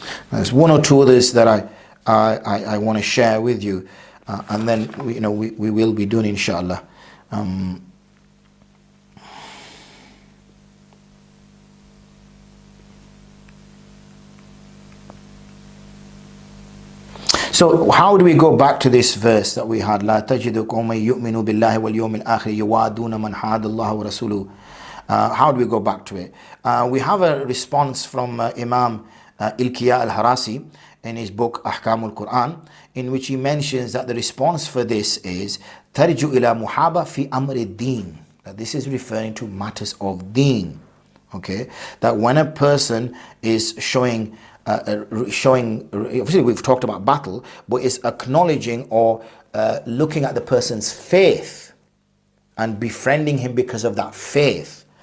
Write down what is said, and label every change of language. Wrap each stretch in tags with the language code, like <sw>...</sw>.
<en>There's one or two others that I want to share with you, and then we will be doing inshallah. So how do we go back to this verse that we had?</en> <ar>لا تجد قوما يؤمنوا بالله واليوم الآخر يوادون من حاد الله ورسوله.</ar> <en>How do we go back to it? We have a response from Imam Ilkiya al-Harasi in his book Ahkam al-Quran, in which he mentions that the response for this is</en> <ar>ترجو إلى محابة في أمر الدين.</ar> <en>That this is referring to matters of deen. Okay, that when a person is showing, obviously we've talked about battle, but is acknowledging or looking at the person's faith and befriending him because of that faith.</en>